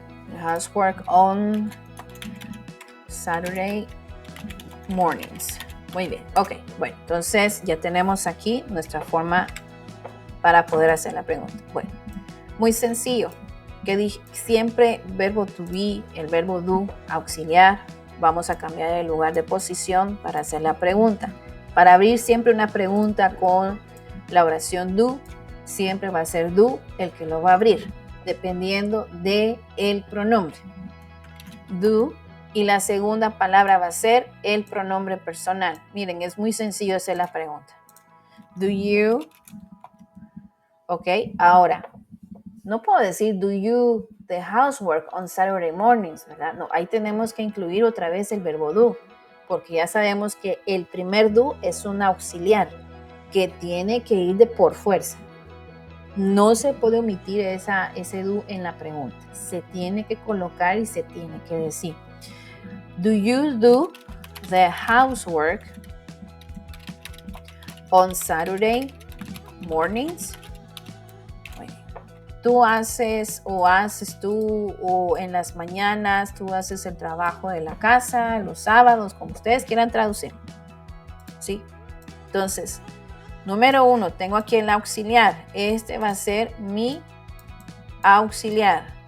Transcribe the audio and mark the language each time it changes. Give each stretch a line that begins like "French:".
English: The housework on Saturday mornings.
Spanish: Muy bien, ok. Bueno, entonces ya tenemos aquí nuestra forma para poder hacer la pregunta. Bueno, muy sencillo. Que dije siempre verbo to be, el verbo do, auxiliar. Vamos a cambiar el lugar de posición para hacer la pregunta. Para abrir siempre una pregunta con la oración do, siempre va a ser do el que lo va a abrir, dependiendo de el pronombre. Do. Y la segunda palabra va a ser el pronombre personal. Miren, es muy sencillo hacer la pregunta.
English: Do you?
Spanish: Ok, ahora, no puedo decir
English: do you the housework on Saturday mornings,
Spanish: ¿verdad? No, ahí tenemos que incluir otra vez el verbo do, porque ya sabemos que el primer do es un auxiliar que tiene que ir de por fuerza. No se puede omitir ese do en la pregunta. Se tiene que colocar y se tiene que decir.
English: Do you do the housework on Saturday mornings?
Spanish: Tú haces o en las mañanas, tú haces el trabajo de la casa, los sábados, como ustedes quieran traducir. ¿Sí? Entonces, número 1, tengo aquí el auxiliar. Este va a ser mi auxiliar.